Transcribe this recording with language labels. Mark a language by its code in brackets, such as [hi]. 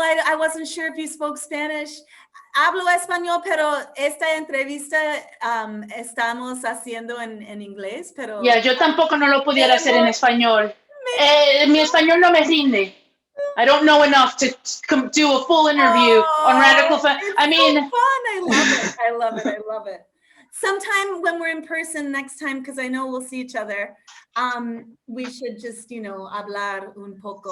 [en] I wasn't sure if you spoke Spanish. [es] Hablo español, pero esta entrevista estamos haciendo en inglés, pero... Yeah, yo tampoco no lo pudiera hacer en español. Mi español no me rinde. [en] I don't know enough to do a full interview on radical I mean, so fun. I love it. I love it. I love it. Sometime when we're in person next time, because I know we'll see each other, we should just, [es] hablar un poco.